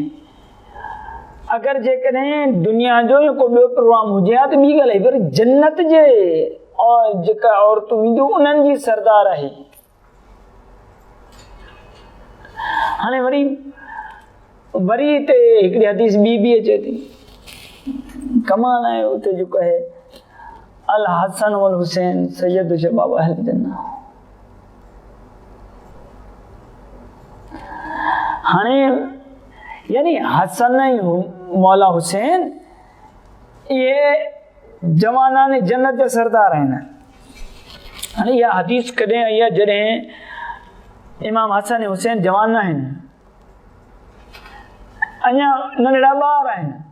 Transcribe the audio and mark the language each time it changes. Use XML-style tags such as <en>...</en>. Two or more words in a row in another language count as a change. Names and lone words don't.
<sd>अगरि जेकॾहिं दुनिया जो को ॿियो प्रोग्राम हुजे हा त ॿी ॻाल्हि आहे, पर जन्नत जे और जेका औरतूं ईंदियूं उन्हनि जी सरदार आहे। हाणे वरी हिते हिकिड़ी हदीस बि अचे थी, कमाल आहे। उते जेको आहे</sd> <ar>الحسن والحسين سيد شباب أهل الجنة.</ar> <sd>हाणे यानी हसन ऐं मौला हुसैन इहे जवानान जन्नत जा सरदार आहिनि। हाणे इहा हदीस कॾहिं आई आहे जॾहिं इमाम हसन ऐं हुसैन जवान आहिनि, अञा नंढड़ा ॿार आहिनि।</sd>